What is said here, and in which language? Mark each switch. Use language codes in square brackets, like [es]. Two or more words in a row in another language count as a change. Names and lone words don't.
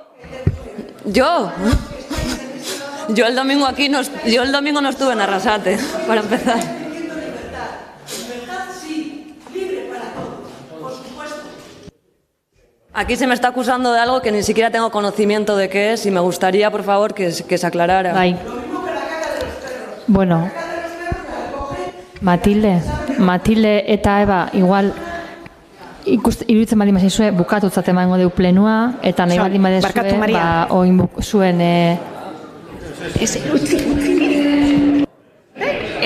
[es] Yo el domingo aquí no estuve en Arrasate, para empezar. Libertad sí, libre para todos, por supuesto. Aquí se me está acusando de algo que ni siquiera tengo conocimiento de qué es y me gustaría, por favor, que se aclarara. [eu] Bai. Bueno, Matilde eta Eba, igual, iruditzen baldin bazizue, bukatutzat emango deu plenua, eta nahi baldin badezue, oin zuen...